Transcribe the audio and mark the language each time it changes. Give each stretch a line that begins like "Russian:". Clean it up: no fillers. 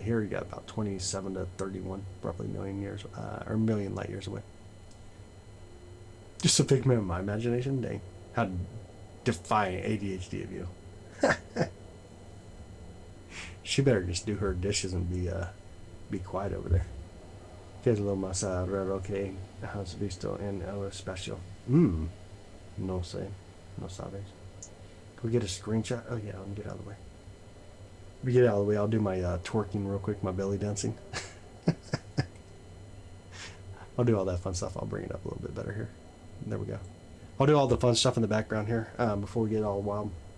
English: Here you got about 27 to 31, roughly million years, or million light years away. Just a figment of my imagination. Dang, how defying ADHD of you. She better just do her dishes and be quiet over there.
Spanish: Que es lo más raro que has visto en el espacio? No sé, no sabes.
English: Can we get a screenshot? Oh yeah, let me get out of the way. Let me get out of the way. I'll do my twerking real quick, my belly dancing. I'll do all that fun stuff. I'll bring it up a little bit better here. There we go. I'll do all the fun stuff in the background here before we get all wild.